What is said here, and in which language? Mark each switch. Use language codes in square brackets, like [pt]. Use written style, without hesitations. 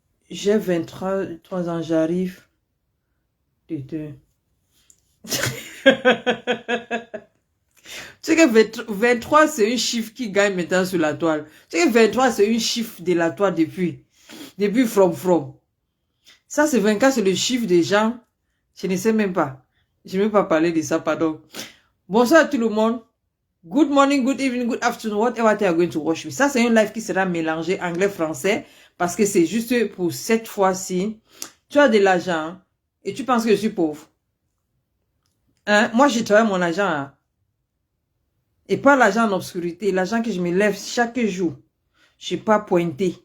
[fr] J'ai 23 ans, j'arrive. Tu sais que 23, c'est un chiffre qui gagne maintenant sur la toile. Tu sais que 23, c'est un chiffre de la toile depuis from. Ça, c'est 24, c'est le chiffre des gens. Je ne sais même pas. Je ne vais pas parler de ça, pardon. Bonsoir à tout le monde. [en] Good morning, good evening, good afternoon, whatever you are going to watch me. [fr] Ça, c'est un live qui sera mélangé anglais-français parce que c'est juste pour cette fois-ci. Tu as de l'argent et tu penses que je suis pauvre. Hein? Moi, je travaille mon argent. Hein? Et pas l'argent en obscurité. L'argent que je me lève chaque jour. Je n'ai pas pointé.